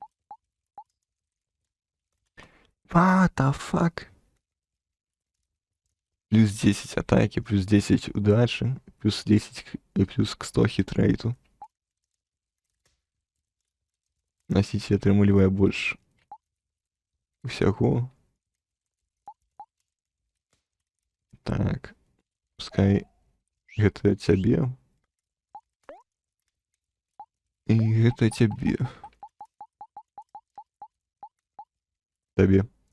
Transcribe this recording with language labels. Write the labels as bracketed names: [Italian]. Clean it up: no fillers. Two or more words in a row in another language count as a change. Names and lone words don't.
[English] What the fuck? [Russian] Плюс 10 атаки, плюс 10 удачи, плюс 10 и плюс к 100 хитрейту. [Belarusian] Носитель атрымлівае больше усяго. Так, пускай гэта цябе. І гэта цябе. Табе.